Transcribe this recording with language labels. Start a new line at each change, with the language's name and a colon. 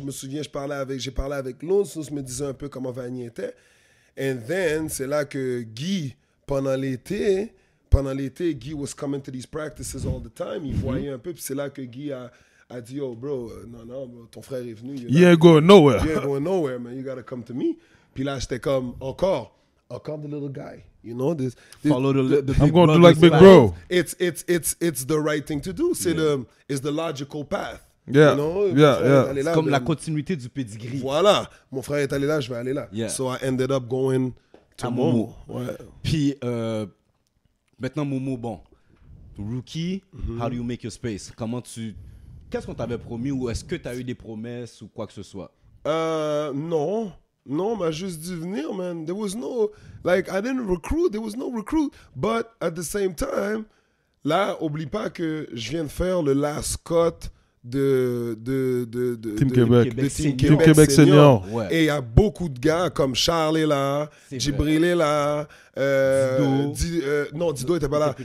French: Je me souviens, j'ai parlé avec Lons me disait un peu comment Vanier était.
English: And then,
French: c'est là que Guy, pendant l'été,
English: Guy was coming to these practices all the time.
French: Il voyait un peu, puis c'est là que Guy a dit, oh, bro, non, bro, ton frère est venu.
English: You ain't going nowhere. You ain't going nowhere, man. You gotta come to me.
French: Puis là, j'étais comme, encore
English: the little guy. You know, this follow the I'm going to do like big bro. It's the right thing to do. It's the logical path. Yeah, you know? yeah.
French: C'est comme la continuité du pedigree. Voilà. Mon frère est allé là, je vais aller là.
English: Yeah. So I ended up going to Momo.
French: Ouais. Puis, maintenant, Momo, bon,
English: rookie, how do you make your space?
French: Qu'est-ce qu'on t'avait promis ou est-ce que tu as eu des promesses ou quoi que ce soit? Non, m'a juste dit venir, man.
English: There was no, like, I didn't recruit. There was no recruit. But at the same time,
French: là, oublie pas que je viens de faire le last cut de Team Québec. Team Québec Senior. Ouais. Et il y a beaucoup de gars comme Charles est là, Djibril est là, Dido était pas là.